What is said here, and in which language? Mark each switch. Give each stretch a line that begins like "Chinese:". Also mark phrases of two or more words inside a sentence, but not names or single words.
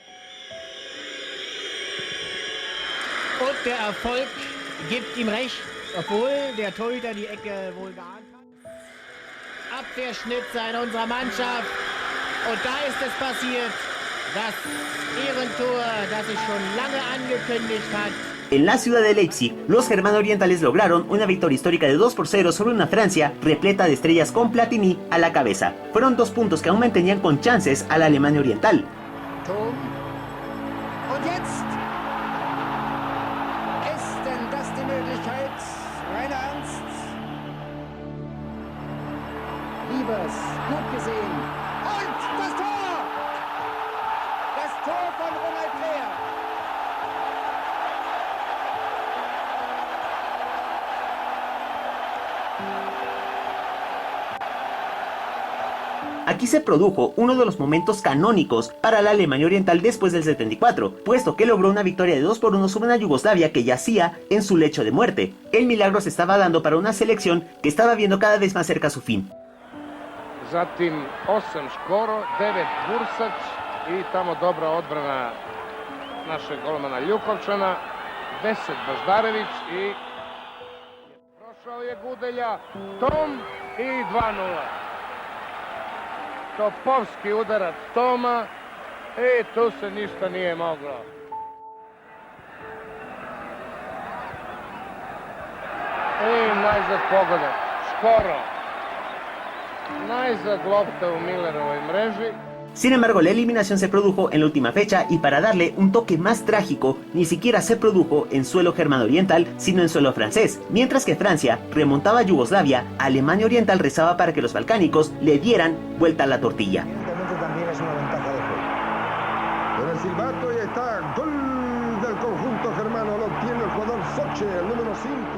German: Und der Erfolg gibt ihm recht, obwohl der Torhüter die Ecke wohl geahnt hat. Abwehrschnitzer in unserer Mannschaft. Und da ist es passiert, das Ehrentor, das sich schon lange angekündigt hat.
Spanish: En la ciudad de Leipzig, los germano-orientales lograron una victoria histórica de 2-0 sobre una Francia repleta de estrellas con Platini a la cabeza. Fueron 2 puntos que aún mantenían con chances a la Alemania Oriental.
German: Und jetzt ist denn das die Möglichkeit? Rainer Ernst. Liebers, gut gesehen. Und das Tor! Das Tor von Ronald Lehr.
Spanish: Aquí se produjo uno de los momentos canónicos para la Alemania Oriental después del 74, puesto que logró una victoria de 2-1 sobre una Yugoslavia que yacía en su lecho de muerte. El milagro se estaba dando para una selección que estaba viendo cada vez más cerca su fin.
Serbian: Zatim 8 Škoro, 9 Bursac i tamo dobra odbrana našeg golmana Ljukovčana, 10 Baždarević i prošao je Gudelja, Tom i 2-0. Topovski udarac Toma i tu se ništa nije moglo. I najzad pogodak, Škoro. Najzad lopta u Millerovoj mreži.
Spanish: Sin embargo, la eliminación se produjo en la última fecha y para darle un toque más trágico, ni siquiera se produjo en suelo germano-oriental, sino en suelo francés. Mientras que Francia remontaba a Yugoslavia, Alemania Oriental rezaba para que los balcánicos le dieran vuelta a la tortilla. También es una ventaja de juego. Con el silbato y está gol del conjunto germano, lo obtiene el jugador Soche, el número 5.